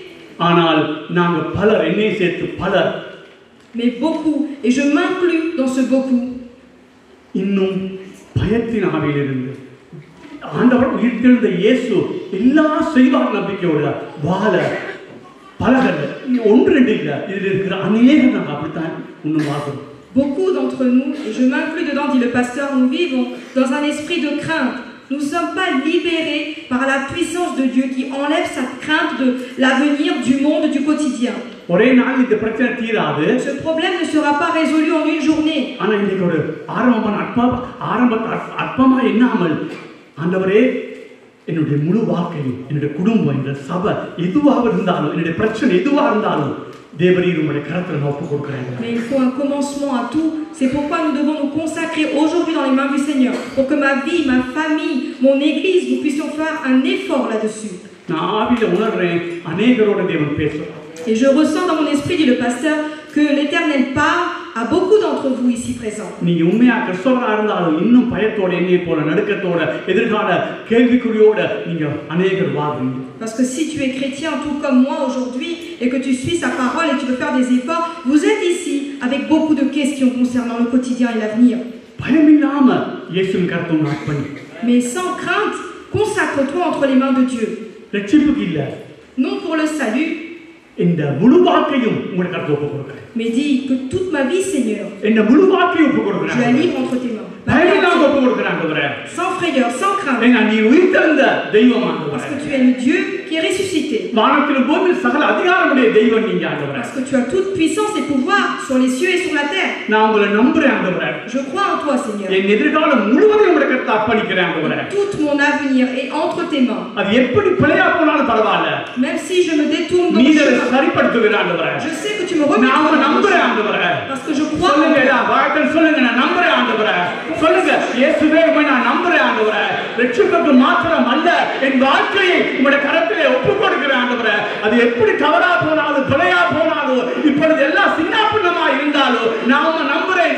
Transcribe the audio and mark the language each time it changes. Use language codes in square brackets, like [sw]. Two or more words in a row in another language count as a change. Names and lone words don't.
[fr] Mais beaucoup, et je m'inclus dans ce beaucoup. [ta] ஆண்டவர் உயிர்த்தெழுந்த இயேசு எல்லா செய்வார் நம்பிக்கையோட வாழ பலகல்ல ஒன்று ரெண்டு இல்லை இதில் இருக்கிற அநேகம் நாங்கள் அப்படித்தான் இன்னும் வாழ்கிறோம். [fr] Beaucoup d'entre nous, et je m'inclus dedans, dit le pasteur, nous vivons dans un esprit de crainte. Nous ne sommes pas libérés par la puissance de Dieu qui enlève cette crainte de l'avenir, du monde, du quotidien. Ce problème ne sera pas résolu en une journée. [ta] என்னுடைய முழு வாழ்க்கையும் என்னுடைய குடும்பம் என்னுடைய சபை எதுவாக இருந்தாலும் என்னுடைய பிரச்சனை எதுவாக இருந்தாலும் தேவரீர் உம்முடைய கரத்துல நான் ஒப்பு கொடுக்கிறேன். [fr] Mais il faut un commencement à tout. C'est pourquoi nous devons nous consacrer aujourd'hui dans les mains du Seigneur pour que ma vie, ma famille, mon église, nous puissions faire un effort là-dessus. [ta] நான் ஆவியில உணர்றேன் அநேகரோட தேவன் பேசுறார். [fr] Et je ressens dans mon esprit, dit le pasteur, que l'Éternel parle à beaucoup d'entre vous ici présents. [ta] நீங்க உண்மையா கிறிஸ்தவரா இருந்தாலும் இன்னும் பயத்தோட என்னைய போல நடுக்கத்தோட எதிர்கால கேள்விக்குறியோட நீங்க அநேகர் வாங்குறீங்க. [fr] Parce que si tu es chrétien tout comme moi aujourd'hui et que tu suis sa parole et tu veux faire des efforts, vous êtes ici avec beaucoup de questions concernant le quotidien et l'avenir. [ta] பயமில்லாம இயேசுவின் கரத்துல அர்ப்பணி. [fr] Mais sans crainte, consacre-toi entre les mains de Dieu. [ta] ரட்சிப்புக்கு இல்ல, [fr] Non pour le salut, [ta] இந்த முழு வாழ்க்கையும் உங்களுக்கு கரத்துல ஒப்பு கொடுக்கிறேன். [fr] mais dis que toute ma vie, Seigneur, [ta] இந்த முழு வாழ்க்கையும் ஒப்பு [fr] je la [ta] கொடுக்கிறேன். [fr] livre entre tes mains. [ta] பயமில்லாம ஒப்பு கொடுக்கிறேன் ஆண்டவரே. [fr] Sans frayeur, sans crainte. [ta] ஏன்னா நீ உயிர்த்தெழுந்த தெய்வம் [fr] Parce [ta] ஆண்டவரே. [fr] que tu es le Dieu qui est ressuscité. [ta] வானத்திலும் பூமியில் சகல அதிகாரமுடைய தெய்வம் நீங்க ஆண்டவரே. [fr] Parce que tu as toute puissance et pouvoir sur les cieux et sur la terre. [ta] நான் உங்களை நம்புறேன் ஆண்டவரே. [fr] Je crois en toi, Seigneur. [ta] என் எதிர்காலம் முழுவதையும் உங்களுடைய கரத்துல அர்ப்பணிக்கிறேன் ஆண்டவரே. [fr] Tout mon avenir est entre tes mains. [ta] அது எப்படி பிழையா போனாலும் பரவாயில்ல. [fr] Même si je me détourne dans [ta] நீ [fr] le [ta] அதை [fr] chemin, [ta] சரிப்படுத்துகிற ஆண்டவரே. [fr] je sais que tu me remettras [ta] நான் [fr] dans le [ta] நம்புறேன் [fr] chemin. [ta] ஆண்டவரே. [fr] Parce que je crois en [ta] சொல்லுங்க [fr] toi. [ta] வாழ்க்கை சொல்லுங்க நான் நம்புறேன் ஆண்டவரே. சொல்லுங்க இயேசுவே உம்மை நான் நம்புறேன் ஆண்டவரே. ரட்சிப்புக்கு மாத்திரம் அல்ல என் வாழ்க்கையை உம்முடைய கரத்திலே ஒப்புக் கொடுக்கிறேன் ஆண்டவரே. அது எப்படி தவறா போனாலும் பிழையா போனாலும் இப்பொழுது எல்லாம் சின்னாபின்னமா இருந்தாலும் நான் உம்மை நம்புறேன்.